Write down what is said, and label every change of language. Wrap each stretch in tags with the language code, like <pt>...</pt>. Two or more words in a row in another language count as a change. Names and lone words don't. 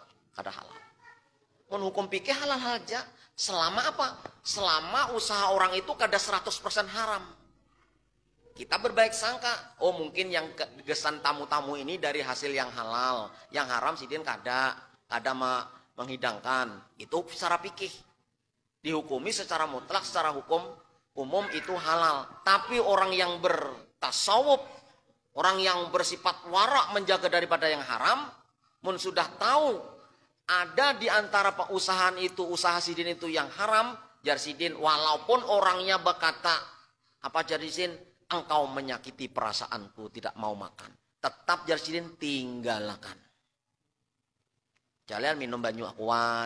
<bjn>Mun hukum pikir halal aja. Selama apa? Selama usaha orang itu kada 100% haram. kita berbaik sangka. Oh mungkin yang gesan tamu-tamu ini dari hasil yang halal, yang haram sidin kada menghidangkan. Itu secara fikih. Dihukumi secara mutlak, secara hukum umum itu halal. Tapi orang yang bertasawuf, orang yang bersifat warak menjaga daripada yang haram, mun sudah tahu ada di antara pengusahaan itu, usaha sidin itu yang haram, jar sidin walaupun orangnya berkata apa jar sidin, engkau menyakiti perasaanku, tidak mau makan. Tetap jar sidin tinggalkan. Kalian minum banyu akuan.</bjn>